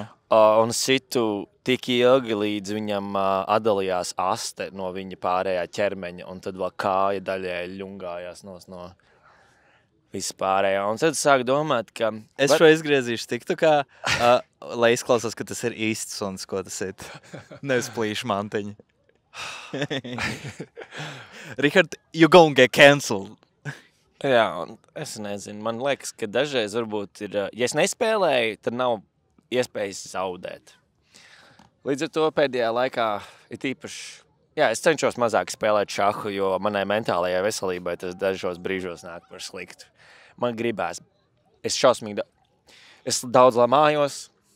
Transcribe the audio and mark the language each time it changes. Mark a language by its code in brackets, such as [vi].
[lv] Un situ tik ilgi, līdz viņam atdalījās aste no viņa pārējā ķermeņa, un tad vēl kāja daļēji ļungājās no vispārējā. Un tad sāku domāt, ka... Es šo izgriezīšu tiktu kā, lai izklausās, ka tas ir īsts suns, ko tas ir. Nevis plīšu mantiņi. [en] Richard, you gonna get cancelled. [lv] Jā, un es nezinu. Man liekas, ka dažreiz varbūt ir... Ja es nespēlēju, tad nav iespējas zaudēt. Līdz ar to pēdējā laikā ir īpaši... Jā, es cenšos mazāk spēlēt šahu, jo manai mentālajai veselībai tas dažos brīžos nāk par sliktu. Man gribās. Es šausmīgi... Es daudz lamājos.